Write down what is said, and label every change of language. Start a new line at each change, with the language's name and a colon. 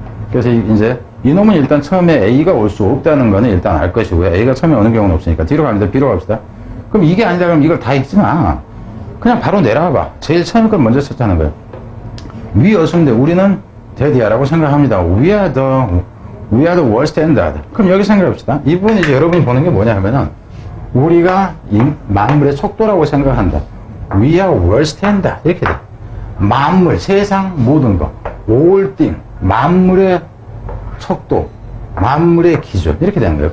Korean: 그래서 이제 이놈은 일단 처음에 A가 올 수 없다는 거는 일단 알 것이고요. A가 처음에 오는 경우는 없으니까 뒤로 갑니다. B로 갑시다. 그럼 이게 아니다 그러면 이걸 다 읽지 마. 그냥 바로 내려와봐. 제일 처음에 걸 먼저 썼다는 거예요.
English: We assume
Korean: 우리는 대디아라고 생각합니다.
English: We are the world standard.
Korean: 그럼 여기 생각해봅시다. 이 부분 이제 여러분이 보는 게 뭐냐 하면은 우리가 만물의 척도라고 생각한다.
English: We are world standard.
Korean: 이렇게 돼. 만물, 세상 모든 거.
English: all thing.
Korean: 만물의 척도. 만물의 기준. 이렇게 되는 거예요.